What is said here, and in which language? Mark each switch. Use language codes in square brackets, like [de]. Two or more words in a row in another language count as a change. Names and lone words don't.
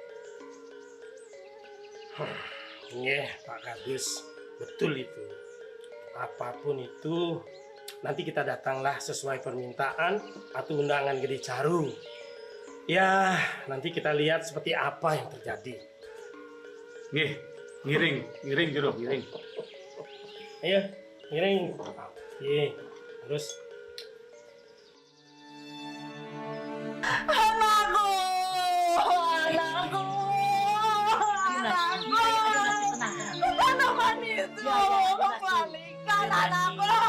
[id] Iya, Pak Kardus, betul itu. Apapun itu, nanti kita datanglah sesuai permintaan atau undangan Gede Caru. Ya, nanti kita lihat seperti apa yang terjadi. [ban] Nggih, ngiring Jero, ngiring. Ayo, ngiring. [id] Iya, terus. Tanaman itu kembalikan anakku.